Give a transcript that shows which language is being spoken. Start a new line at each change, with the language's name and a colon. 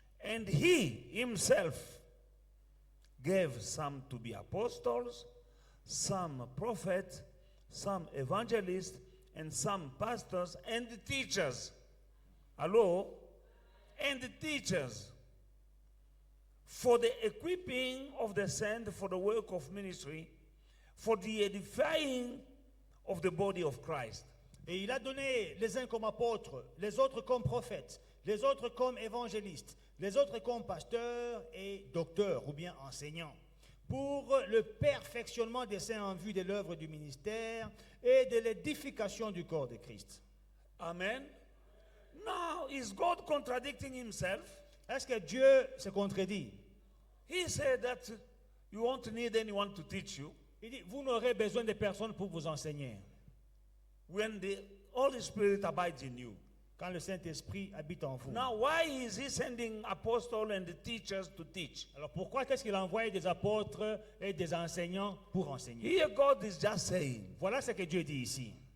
English: And he himself gave some to be apostles, some prophets, some evangelists, and some pastors and teachers. Hello? And teachers. For the equipping of the saints for the work of ministry, for the edifying of the body of Christ.
French: Et il a donné les uns comme apôtres, les autres comme prophètes, les autres comme évangélistes, les autres comme pasteurs et docteurs ou bien enseignants, pour le perfectionnement des saints en vue de l'œuvre du ministère et de l'édification du corps de Christ. Amen.
English: Now, is God contradicting himself?
French: Est-ce que Dieu se contredit?
English: He said that you won't need anyone to teach you.
French: Il dit, vous n'aurez besoin de personne pour vous enseigner.
English: When the Holy Spirit abides in you.
French: Quand le Saint-Esprit habite en vous.
English: Now, why is he sending apostles and teachers to teach?
French: Alors pourquoi est-ce qu'il envoie des apôtres et des enseignants pour enseigner?
English: Here God is just saying,
French: Voilà ce que Dieu dit ici.